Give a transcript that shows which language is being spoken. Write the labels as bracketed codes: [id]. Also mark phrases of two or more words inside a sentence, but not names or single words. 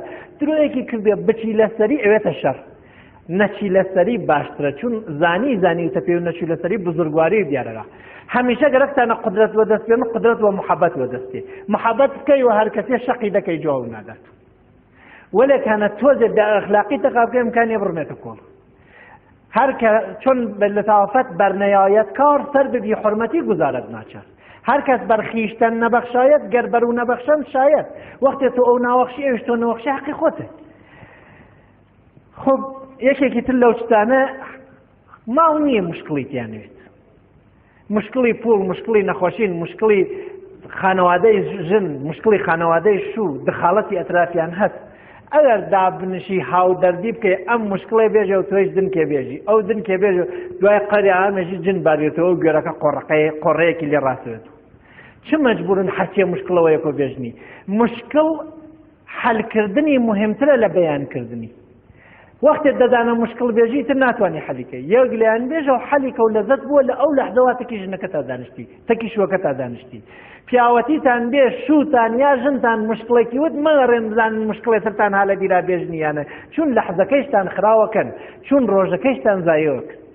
[ckb] درۆیەکی کردوێ بچی لەسەری ئەوێتە شەڕ نەچی لەسەری باشترە چون زانی وتە پێ و نەچی لەسەری بزرگواری دیارەکە هەمیشە گەرەکتانە قدرەت وەدەستێن قدرەت و محەبەت وەدەستێ محەبەت بکەی و هەر کەسێ شەقی دەکەی جواب نادات وەلێکانە تۆزێ بەئەخلاقی تەقابکە ئیمکانیە بڕمێتە کۆڵ [fa] هر چون لطافت بر نیایت کار سر به بی حرمتی گذارد ناچار هر کس بر خیشتن نبخشاید گر برو نبخشند شاید [ckb] وقتی تو او نبخشی اوش تو نبخشی حقی خوده خب یکی تر لو چتانه ما نیه مشکلی تیانوید مشکلی پول مشکلی نخوشین مشکلی خانواده جن مشکلی خانواده شو دخالتی اطرافیان هست ئەگەر دابنشی هاودەردی بکەی ئەم مشکڵی بێژە و تۆیش دنکێ بێژی ئەو دنکێ بێژە دوای قەری ئامێژی جن بارێتەوە و گوێرەکە قۆڕەیەکی لێ ڕاستێت چ مەجبورن حەچێ مشکڵەوە یەکۆ بێژنی مشکڵ حەلکردنی مهمترە لە بەیانکردنی وەختێک دەدانە مشکڵ بێژی تر ناتوانانی حەلیکەی یەک لەیان بێژە و حەلیکە و لەزەت بووە لە ئەو لەحظەوە تەکی ژنەکەتا دانیشتی تەکی شوەکەتا دانیشتی پیاوەتیتان بێ شووتان یا ژنتان مشکڵێکی وت مەگەڕێن بزانن مشکڵێتتان هالە بیرا بێژنیانە چون لەحظەکەیشتان خراوەکەن چون ڕۆژەکەیشتان زایەوەکە